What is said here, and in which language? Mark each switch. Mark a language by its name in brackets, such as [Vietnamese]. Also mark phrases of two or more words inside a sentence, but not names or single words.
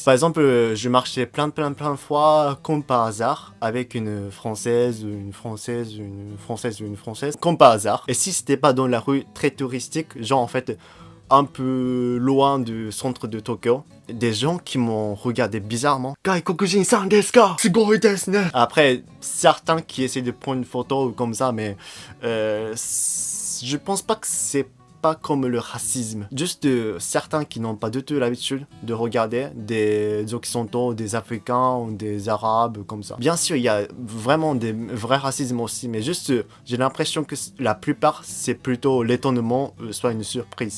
[French] Par exemple, je marchais plein de fois, comme par hasard, avec une Française, comme par hasard. Et si c'était pas dans la rue très touristique, genre en fait, un peu loin du centre de Tokyo, des gens qui m'ont regardé bizarrement. [Japanese] 外国人さんですか? すごいですね. [French] Après, certains qui essaient de prendre une photo ou comme ça, mais je pense pas que c'est pas comme le racisme. Juste certains qui n'ont pas du tout l'habitude de regarder des occidentaux, des africains ou des arabes comme ça. Bien sûr, il y a vraiment des vrais racismes aussi, mais juste j'ai l'impression que la plupart c'est plutôt l'étonnement, soit une surprise.